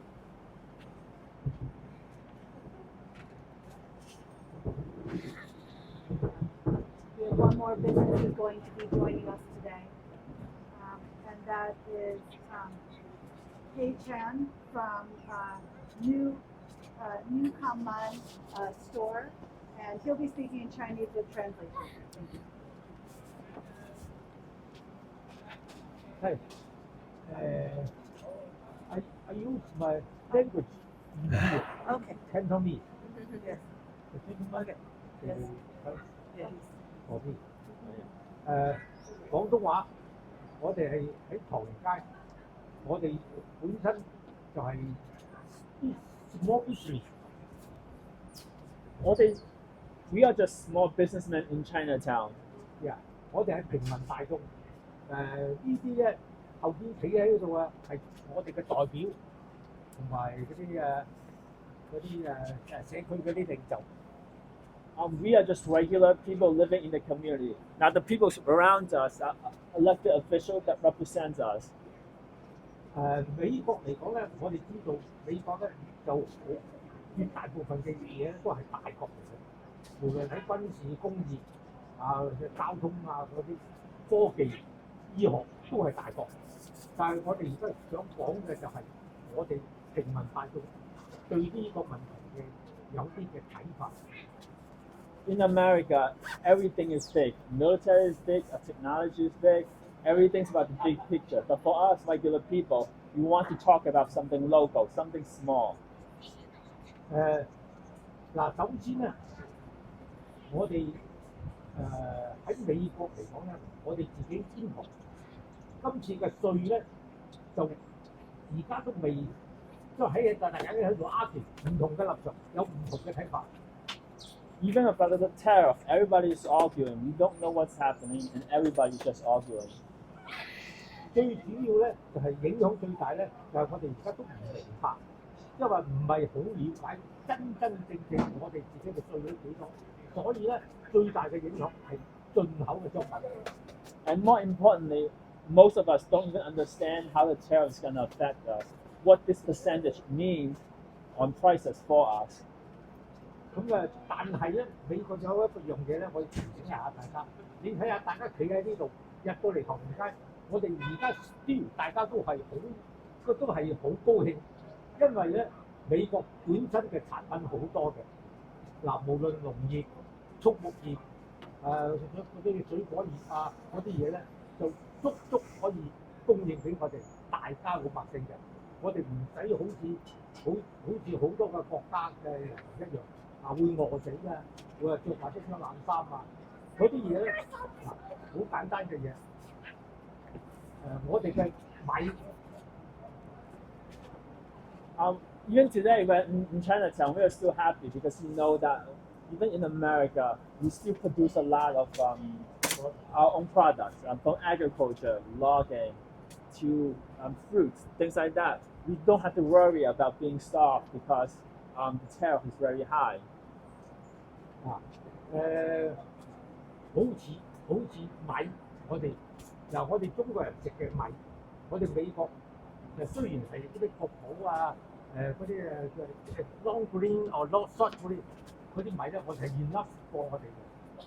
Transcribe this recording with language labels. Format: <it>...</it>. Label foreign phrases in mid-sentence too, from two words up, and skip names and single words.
<en>We have one more business who's going to be joining us today, and that is Kei Chen from New Goldman store, and he'll be speaking in Chinese with translation. Thank you. Hey, I use my language in here, Okay. Cantonese. Yes. Okay. Yes. Yes.</en> <yue>嗰啲廣東話，我哋係喺唐人街，我哋本身就係</yue> <en>small business。 We are just small businessmen in Chinatown.</en> <yue>我哋係平民大眾。呢啲咧後邊企喺度啊，係我哋嘅代表，同埋嗰啲社區嗰啲領袖。</yue> <en>We are just regular people living in the community. Now the people around us are elected officials that represent us.</en> <yue>美國嚟講咧，我哋知道美國咧就絕大部分嘅嘢都係大國嚟嘅，無論喺軍事、工業交通嗰啲科技、醫學都係大國。但係我哋而家想講嘅就係我哋平民大眾對呢個問題嘅有啲嘅睇法。</yue> <en>In America, everything is big. Military is big, technology is big, everything's about the big picture. But for us, regular people, we want to talk about something local, something small.</en> <yue>首先咧，我哋喺美國嚟講咧，我哋自己先學今次嘅稅咧，就而家都未，即係大家喺度arguing唔同嘅立場，有唔同嘅睇法。</yue> <en>Even about the tariff, everybody is arguing. We don't know what's happening, and everybody's just arguing.</en> <yue>最主要咧就係影響最大咧，就係我哋而家都唔明白，因為唔係好了解真正我哋自己嘅稅率幾多，所以咧最大嘅影響係進口嘅商品。</yue> <en>And more importantly, most of us don't even understand how the tariff is going to affect us, what this percentage means on prices for us.</en> <yue>但係咧，美國有一樣嘢咧，我要提醒下大家。你睇下，大家企喺呢度入到嚟唐人街，我哋而家大家都係好高興，因為咧美國本身嘅產品好多嘅。無論農業、畜牧業、嗰啲水果業嗰啲嘢咧，就足可以供應俾我哋大家老百姓嘅。我哋唔使好似好多嘅國家嘅人一樣。會餓死會着埋啲冷衫嗰啲嘢咧，好簡單嘅嘢。我哋嘅米。</yue> <en>Even today, when in Chinatown, we are still happy because we know that even in America, we still produce a lot of our own products, from agriculture, logging, to fruits, things like that. We don't have to worry about being starved because the tariff is very high.</en> <yue>好似米，我哋中國人食嘅米，我哋美國雖然係嗰啲國寶嗰啲</yue> <en>long green or long short green</en> <yue>嗰啲米咧，我哋係 enough 過我哋嘅。</yue>